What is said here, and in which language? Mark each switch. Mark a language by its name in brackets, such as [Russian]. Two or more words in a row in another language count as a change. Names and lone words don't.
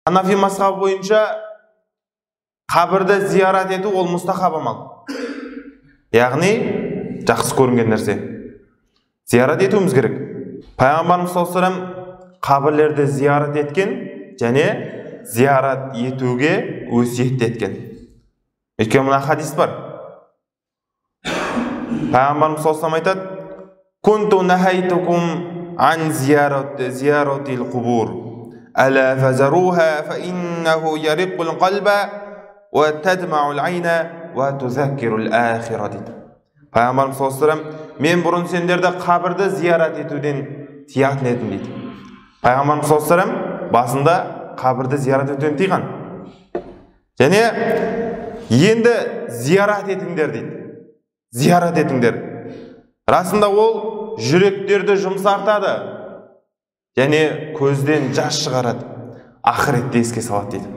[Kazakh] Ханафи мазхабы бойынша қабірді зиярат ету ол мұстахаб амал. Яғни жақсы көрінген нәрсе. Зиярат етуіміз керек. Пайғамбарымыз [Arabic] صلى الله عليه وسلم [Kazakh] қабірлерді зиярат еткен және зиярат етуге өсиет еткен. Өйткені мына хадис бар. [Arabic] Пайғамбарымыз صلى الله عليه وسلم айтады: "كنت نهيتكم عن زيارة القبور. ألا فزوروها فإنه يرق القلب وتدمع العين وتذكر الآخرة" дейді. Пайғамбарымыз صلى الله عليه وسلم: [Kazakh] "Мен бұрын сендерді қабірді зиярат етуден тиятын едім" дейді. Пайғамбарымыз [Arabic] صلى الله عليه وسلم [Kazakh] басында қабірді зиярат етуден тыйған. Және енді зиярат етіңдер дейді. Зиярат етіңдер. Расында ол жүректерді жұмсартады және көзден жас шығарады, ақыретті еске салады дейді.